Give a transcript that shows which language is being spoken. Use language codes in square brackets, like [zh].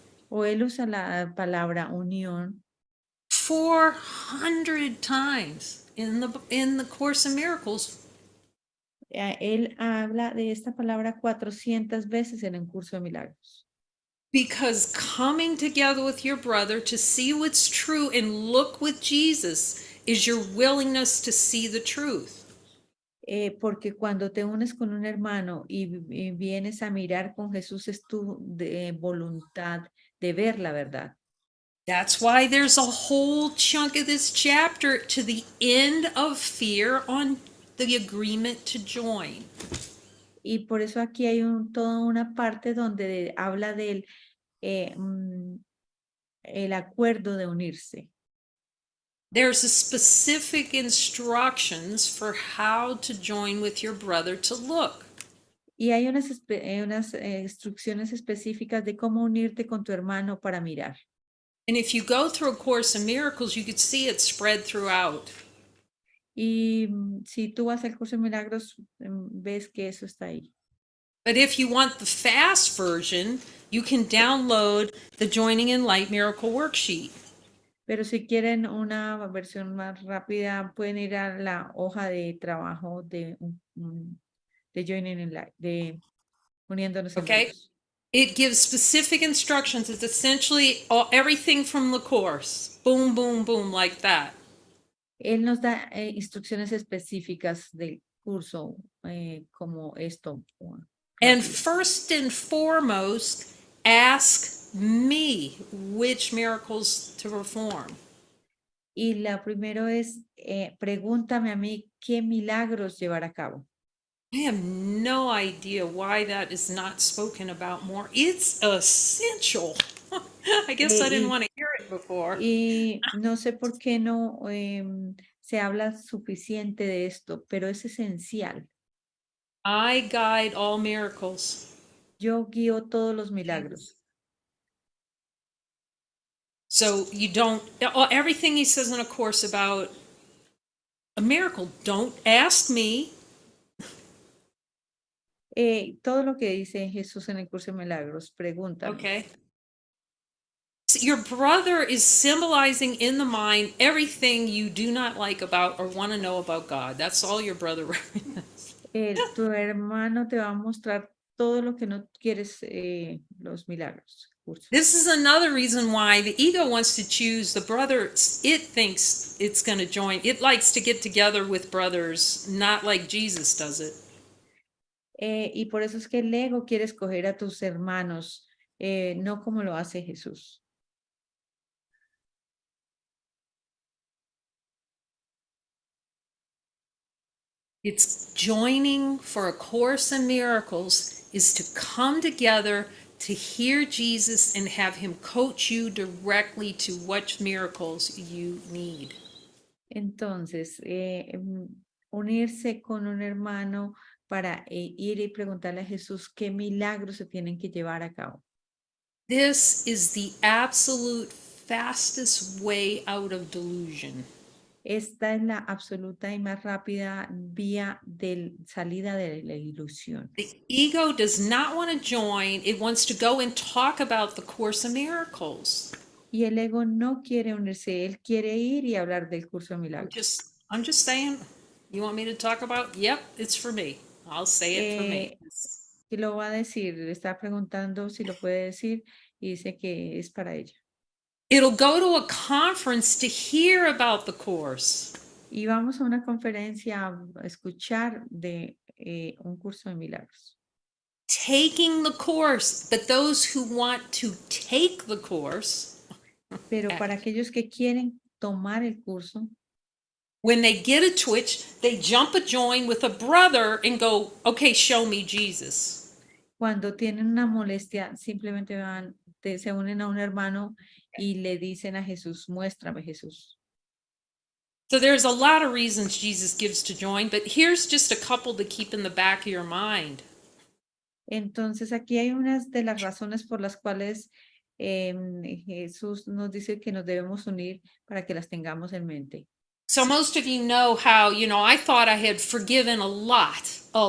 [es] O él usa la palabra unión. [en] 400 times in the Course of Miracles. [es] Él habla de esta palabra 400 veces en el curso de milagros. [en] Because coming together with your brother to see what's true and look with Jesus is your willingness to see the truth. [es] Porque cuando te unes con un hermano y vienes a mirar con Jesús es tu voluntad de ver la verdad. [en] That's why there's a whole chunk of this chapter to the end of fear on the agreement to join. [es] Y por eso aquí hay toda una parte donde habla del el acuerdo de unirse. [en] There's a specific instructions for how to join with your brother to look. [es] Y hay unas instrucciones específicas de cómo unirte con tu hermano para mirar. [en] And if you go through A Course in Miracles, you could see it spread throughout. [es] Y si tú vas al curso de milagros, ves que eso está ahí. [en] But if you want the fast version, you can download the Joining in Light Miracle Worksheet. [es] Pero si quieren una versión más rápida, pueden ir a la hoja de trabajo de Joining in Light, de Uniéndonos en Luz. [en] It gives specific instructions. It's essentially everything from the Course. Boom, boom, boom, like that. [es] Él nos da instrucciones específicas del curso, como esto. [en] And first and foremost, ask me which miracles to perform. [es] Y la primero es, pregúntame a mí qué milagros llevar a cabo. [en] I have no idea why that is not spoken about more. It's essential. I guess I didn't want to hear it before. [es] Y no sé por qué no se habla suficiente de esto, pero es esencial. [en] I guide all miracles. [es] Yo guío todos los milagros. [en] So you don't, everything he says in a course about a miracle, don't ask me. [es] Todo lo que dice Jesús en el curso de milagros, pregúntame. [en] Okay. So your brother is symbolizing in the mind everything you do not like about or want to know about God. That's all your brother represents. [es] Tu hermano te va a mostrar todo lo que no quieres, los milagros. Curso. [en] This is another reason why the ego wants to choose the brother it thinks it's going to join. It likes to get together with brothers, not like Jesus does it. [es] Y por eso es que el ego quiere escoger a tus hermanos, no como lo hace Jesús. [en] It's joining for a course in miracles is to come together to hear Jesus and have him coach you directly to what miracles you need. [es] Entonces, unirse con un hermano para ir y preguntarle a Jesús qué milagros se tienen que llevar a cabo. [en] This is the absolute fastest way out of delusion. [es] Esta es la absoluta y más rápida vía de salida de la ilusión. [en] The ego does not want to join, it wants to go and talk about the Course in Miracles. [es] Y el ego no quiere unirse, él quiere ir y hablar del curso de milagros. [en] I'm just saying, you want me to talk about? Yep, it's for me. I'll say it for me. [es] Y lo va a decir, le está preguntando si lo puede decir y dice que es para ella. [en] It'll go to a conference to hear about the course. [es] Y vamos a una conferencia a escuchar de un curso de milagros. [en] Taking the course, but those who want to take the course, [es] Pero para aquellos que quieren tomar el curso, [en] when they get a twitch, they jump a join with a brother and go, okay, show me Jesus. [es] cuando tienen una molestia, simplemente van, se unen a un hermano y le dicen a Jesús, muéstrame Jesús. [en] So there's a lot of reasons Jesus gives to join, but here's just a couple to keep in the back of your mind. [es] Entonces aquí hay unas de las razones por las cuales Jesús nos dice que nos debemos unir para que las tengamos en mente. [en] So most of you know how, I thought I had forgiven a lot.